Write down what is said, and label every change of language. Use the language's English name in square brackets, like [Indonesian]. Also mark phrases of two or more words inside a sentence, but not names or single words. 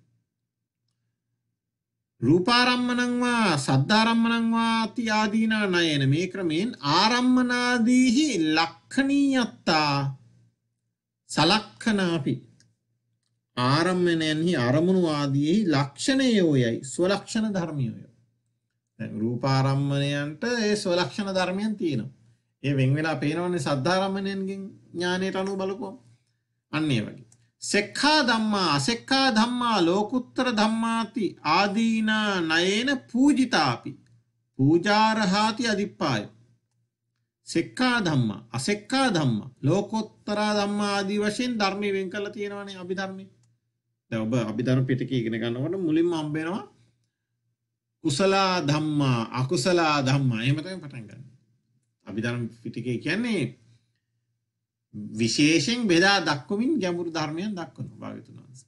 [Pali] රූපාරම්මණං වා සද්ධාරම්මණං වාති ආදීනා නයන [Sinhala] මේ ක්‍රමයෙන් [Pali] ආරම්මනාදීහි ලක්ඛණීයත්තා සලක්ඛනාපි. [Sinhala] ආරම්මණයන්හි අරමුණු ආදීහි ලක්ෂණයෝයයි ස්වලක්ෂණ ධර්මියෝය. දැන් රූපාරම්මණයන්ට ඒ ස්වලක්ෂණ ධර්මයන් තියෙනවා. ඒ වෙන් වෙලා පේනවනේ සද්ධාරම්මණයන්ගෙන් ඥානයට අනුව බලපුවම. අන්න ඒ වගේ. [Pali] සෙක්ඛා ධම්මා අසෙක්ඛා ධම්මා ලෝකුත්තර ධම්මාති ආදීනා නයේන පූජිතාපි පූජාරහාති අදිප්පාය. සෙක්ඛා ධම්මා අසෙක්ඛා ධම්මා ලෝකෝත්තර ධම්මා [Sinhala] ආදී වශයෙන් ධර්ම වෙන් කරලා තියෙනවානේ අභිධර්මයේ. දැන් ඔබ අභිධර්ම පිටකය ඉගෙන ගන්නකොට මුලින්ම හම්බ වෙනවා [Pali] කුසල ධම්මා අකුසල ධම්මා. [Sinhala] එහෙම තමයි පටන් ගන්න. අභිධර්ම පිටකය කියන්නේ විශේෂයෙන් බෙදා දක්වමින් ගැඹුරු ධර්මයන් දක්වනවා භාග්‍යවතුන් වහන්සේ.